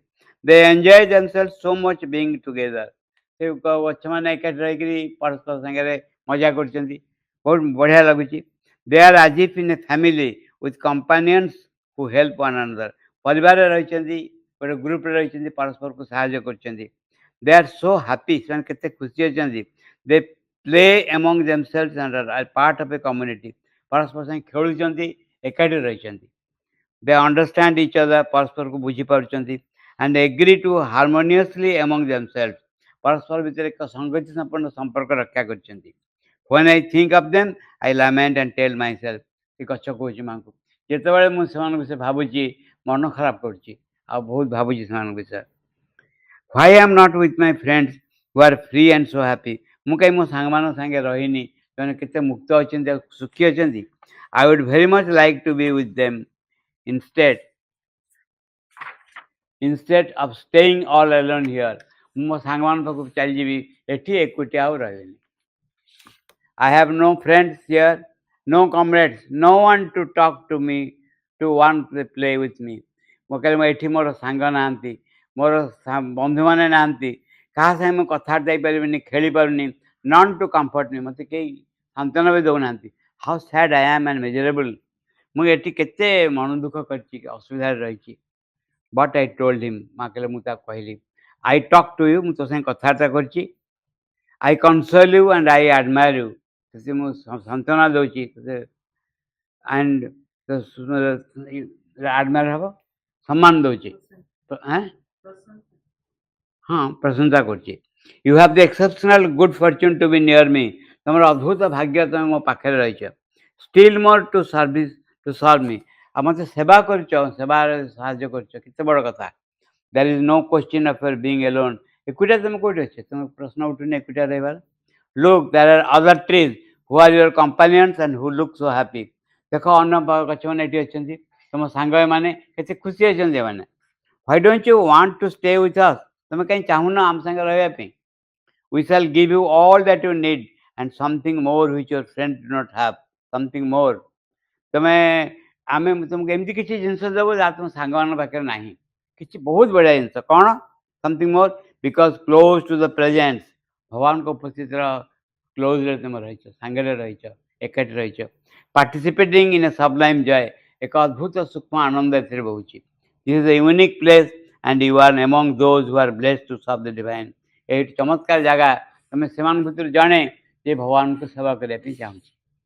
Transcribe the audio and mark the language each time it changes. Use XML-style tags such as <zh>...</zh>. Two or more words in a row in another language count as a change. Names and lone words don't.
<en>They enjoy themselves so much being together.</en> <or>ସେ ଗଛମାନେ ଏକାଠି ରହିକିରି ପରସ୍ପର ସାଙ୍ଗରେ ମଜା କରୁଛନ୍ତି, ବହୁତ ବଢ଼ିଆ ଲାଗୁଛି।</or> <en>They are as if in a family with companions who help one another.</en> <or>ପରିବାରରେ ରହିଛନ୍ତି, ଗୋଟେ ଗ୍ରୁପରେ ରହିଛନ୍ତି, ପରସ୍ପରକୁ ସାହାଯ୍ୟ କରୁଛନ୍ତି।</or> <en>They are so happy.</en> <or>ସେମାନେ କେତେ ଖୁସି ଅଛନ୍ତି।</or> <en>They play among themselves and are part of a community.</en> <or>ପରସ୍ପର ସାଙ୍ଗେ ଖେଳୁଛନ୍ତି, ଏକାଠି ରହିଛନ୍ତି।</or> <en>They understand each other.</en> <or>ପରସ୍ପରକୁ ବୁଝିପାରୁଛନ୍ତି</or> <en>and agree to harmoniously among themselves.</en> <or>ପରସ୍ପର ଭିତରେ ଏକ ସଂଗତି ସମ୍ପନ୍ନ ସମ୍ପର୍କ ରକ୍ଷା କରିଛନ୍ତି।</or> <en>When I think of them, I lament and tell myself.</en> <or>ଏ ଗଛ କହୁଛି ମାଙ୍କୁ, ଯେତେବେଳେ ମୁଁ ସେମାନଙ୍କ ବିଷୟରେ ଭାବୁଛି ମନ ଖରାପ କରୁଛି, ଆଉ ବହୁତ ଭାବୁଛି ସେମାନଙ୍କ ବିଷୟରେ।</or> <en>Why I am not with my friends who are free and so happy?</en> <or>ମୁଁ କାହିଁ ମୋ ସାଙ୍ଗମାନଙ୍କ ସାଙ୍ଗେ ରହିନି, ସେମାନେ କେତେ ମୁକ୍ତ ଅଛନ୍ତି ଆଉ ସୁଖୀ ଅଛନ୍ତି।</or> <en>I would very much like to be with them instead of staying all alone here.</en> <or>ମୁଁ ମୋ ସାଙ୍ଗମାନଙ୍କ ପାଖକୁ ଚାଲିଯିବି, ଏଠି ଏକୁଟିଆ ଆଉ ରହିବିନି।</or> <en>I have no friends here, no comrades, no one to talk to me, to want to play with me.</en> <or>ମୁଁ କହିଲି ମୁଁ ଏଠି ମୋର ସାଙ୍ଗ ନାହାନ୍ତି, ମୋର ବନ୍ଧୁମାନେ ନାହାନ୍ତି, କାହା ସାଙ୍ଗେ ମୁଁ କଥାବାର୍ତ୍ତା ହେଇପାରିବିନି, ଖେଳିପାରୁନି।</or> <en>None to comfort me.</en> <or>ମୋତେ କେହି ସାନ୍ତ୍ୱନା ବି ଦେଉନାହାନ୍ତି।</or> <en>How sad I am and miserable.</en> <or>ମୁଁ ଏଠି କେତେ ମନ ଦୁଃଖ କରିଛି, ଅସୁବିଧାରେ ରହିଛି।</or> <en>But I told him,</en> <or>ମା କହିଲେ ମୁଁ ତାକୁ କହିଲି,</or> <en>I talk to you,</en> <or>ମୁଁ ତୋ ସାଙ୍ଗେ କଥାବାର୍ତ୍ତା କରିଛି।</or> <en>I console you and I admire you.</en> <or>ସେ ମୁଁ ସାନ୍ତ୍ୱନା ଦେଉଛି</or> <en>and admire</en> <or>ହେବ, ସମ୍ମାନ ଦେଉଛି, ହଁ ପ୍ରଶଂସା କରୁଛି।</or> <en>You have the exceptional good fortune to be near me.</en> <or>ତମର ଅଦ୍ଭୁତ ଭାଗ୍ୟ, ତମେ ମୋ ପାଖରେ ରହିଛ।</or> <en>Still more to serve me.</en> <or>ଆଉ ମୋତେ ସେବା କରୁଛ, ସେବାରେ ସାହାଯ୍ୟ କରୁଛ, କେତେ ବଡ଼ କଥା।</or> <en>There is no question of your being alone.</en> <or>ଏକୁଟିଆ ତମେ କୋଉଠି ଅଛ, ତମେ ପ୍ରଶ୍ନ ଉଠୁନି ଏକୁଟିଆ ରହିବାର।</or> <en>Look, there are other trees who are your companions and who look so happy.</en> <or>ଦେଖ ଅନ୍ୟ ଗଛମାନେ ଏଠି ଅଛନ୍ତି, ତମ ସାଙ୍ଗ ଏମାନେ, କେତେ ଖୁସି ଅଛନ୍ତି ଏମାନେ।</or> <en>Why don't you want to stay with us?</en> <or>ତମେ କାହିଁ ଚାହୁଁନ ଆମ ସାଙ୍ଗେ ରହିବା ପାଇଁ।</or> <en>We shall give you all that you need and something more which your friends do not have. Something more.</en> <or>ଆମେ ତୁମକୁ ଏମିତି କିଛି ଜିନିଷ ଦେବୁ ଯାହା ତୁମ ସାଙ୍ଗମାନଙ୍କ ପାଖରେ ନାହିଁ, କିଛି ବହୁତ ବଢ଼ିଆ ଜିନିଷ। କ'ଣ?</or> <en>Something more, because close to the presence.</en> <or>ଭଗବାନଙ୍କ ଉପସ୍ଥିତିର କ୍ଲୋଜ୍ରେ ତୁମେ ରହିଛ, ସାଙ୍ଗରେ ରହିଛ, ଏକାଠି ରହିଛ।</or> <en>Participating in a sublime joy,</en> <or>ଏକ ଅଦ୍ଭୁତ ସୂକ୍ଷ୍ମ ଆନନ୍ଦ ଏଥିରେ ବହୁଛି।</or> <en>This is a unique place and you are among those who are blessed to serve the divine.</en> <or>ଏଇଠି ଚମତ୍କାର ଜାଗା, ତୁମେ ସେମାନଙ୍କ ଭିତରୁ ଜଣେ ଯେ ଭଗବାନଙ୍କୁ ସେବା କରିବା ପାଇଁ ଚାହୁଁଛି।</or>